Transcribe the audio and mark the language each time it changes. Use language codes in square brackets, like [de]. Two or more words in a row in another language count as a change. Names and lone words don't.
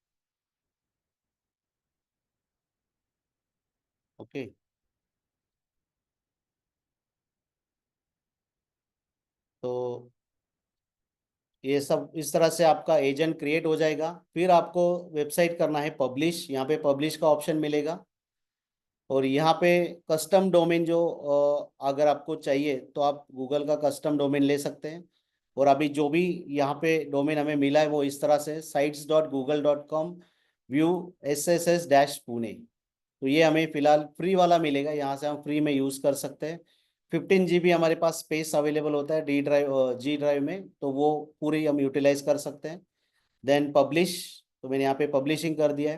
[hi] ओके, तो ये सब इस तरह से आपका [en] agent create [hi] हो जाएगा। फिर आपको वेबसाइट करना है पब्लिश, यहाँ पे पब्लिश का ऑप्शन मिलेगा और यहाँ पे [en] custom domain [hi] जो अगर आपको चाहिए तो आप गूगल का [en] custom domain [hi] ले सकते हैं। और अभी जो भी यहाँ पे डोमेन हमें मिला है वो इस तरह से sites.google.com व्यू SSS-पुणे। तो ये हमें फिलहाल फ्री वाला मिलेगा, यहाँ से हम फ्री में यूज़ कर सकते हैं। 15 GB हमारे पास [en] space available [hi] होता है जी ड्राइव में, तो वो पूरी हम यूटिलाइज कर सकते हैं। [en] then publish, [hi] तो मैंने यहाँ पे पब्लिशिंग कर दिया है।